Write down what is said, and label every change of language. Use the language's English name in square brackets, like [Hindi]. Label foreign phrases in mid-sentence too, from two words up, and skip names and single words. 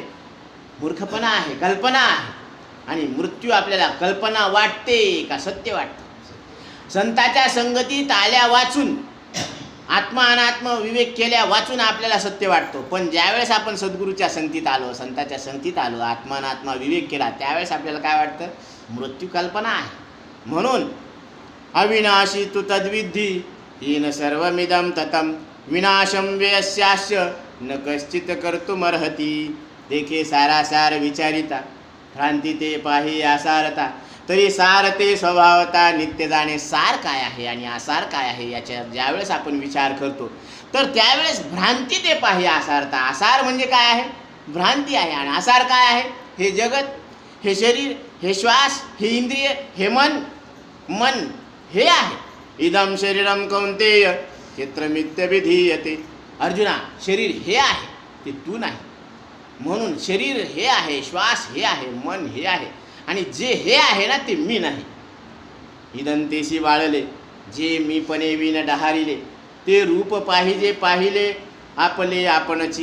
[Marathi] मूर्खपणा आहे, कल्पना आहे. आणि मृत्यू आपल्याला कल्पना वाटते का सत्य वाटतं? संताच्या संगतीत आल्या वाचून आत्मा अनात्म विवेक केल्या वाचून आपल्याला सत्य वाटतो, पण ज्यावेळेस आपण सद्गुरूच्या संगतीत आलो, संताच्या संगतीत आलो, आत्मा अनात्मा विवेक केला, त्यावेळेस आपल्याला काय वाटतं? मृत्यू कल्पना आहे. [Sanskrit] म्हणून अविनाशी तु तद्विद्धी येन सर्वमिदं ततं विनाशं व्यस्यास्य न कश्चित कर्तुमर्हति. [Marathi] देखे सारासार विचारिता भ्रांती ते पाही आसारता, तरी सार ते स्वभावता नित्य जाणे. सार काय आहे आणि आसार काय आहे याच्या ज्यावेळेस आपण विचार करतो, तर त्यावेळेस भ्रांती ते पाही आसारता. आसार म्हणजे काय आहे? भ्रांती आहे. आणि आसार काय आहे? हे जगत, हे शरीर, हे श्वास, हे इंद्रिय, हे मन हे आहे. [Sanskrit] इदं शरीरं कौन्तेय क्षेत्रमित्यभिधीयते. [Marathi] अर्जुना, शरीर हे आहे, ते तू नाही. म्हणून शरीर हे आहे, श्वास हे आहे, मन हे आहे, आणि जे हे आहे ना ते मी नाही. इदंतेशी वाळले जे मीपणे विन डहारिले, ते रूप पाहिजे पाहिले आपले आपणची.